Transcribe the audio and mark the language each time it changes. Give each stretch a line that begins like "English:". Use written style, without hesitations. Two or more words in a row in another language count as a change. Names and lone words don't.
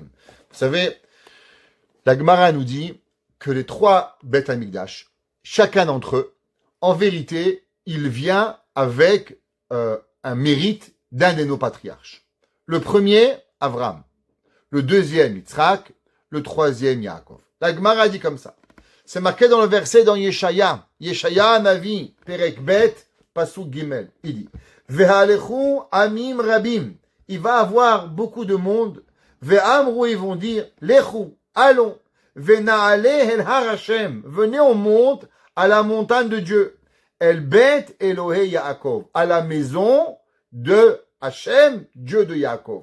French: Vous savez, la Gemara nous dit que les trois Beth Amikdash, chacun d'entre eux, en vérité, il vient avec un mérite d'un de nos patriarches. Le premier, Avram. Le deuxième, Yitzhak. Le troisième, Yaakov. La Gemara dit comme ça. C'est marqué dans le verset dans Yeshaya.
Hebrew: ישעיה נביא, פרק ב, פסוק ג.
French: Il dit,
Hebrew: והלכו עמים רבים.
French: Il va avoir beaucoup de monde. Ve'amru, ils vont dire, Lechu, allons.
Hebrew: ונעלה אל הר השם.
French: Venez, on monte à la montagne de Dieu.
Hebrew: אל בית אלהי יעקב.
French: À la maison de Hashem, Dieu de Yaakov.